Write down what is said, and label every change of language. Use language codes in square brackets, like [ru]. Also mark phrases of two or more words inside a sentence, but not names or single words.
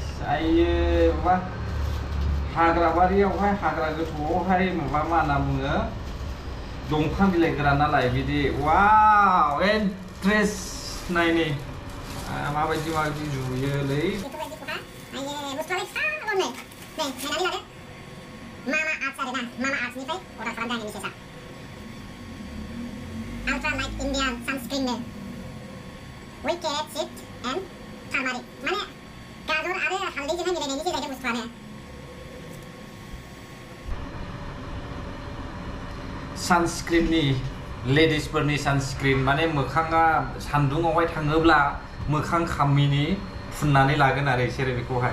[brx] आइयो माबा हाग्रा बारियावहाय, हाग्रा गोथौआवहाय माबा मा होनना बुङो, दंफां बिलाइ गोरान नालाय बिदि। वाव इन्ट्रेस्ट नायनि माबायदि जुयोलै। मामा आर्ट्स आरोना, मामा आर्ट्सनिफ्राय अर्डार खालामदों आंनि मिसेसआ। [en] Ultra Light Indian Sunscreen with carrot seed and turmeric. [brx] माने गाजर आरो हालदैजोंहाय मिलायनायनि जायगा बुस्थुआनो। सानस्क्रिननि, लेडिसफोरनि सानस्क्रिन, माने मोखाङा सान्दुङावहाय थाङोब्ला मोखां खामिनि फुननानै लागोन आरो बिसोरो बेखौहाय।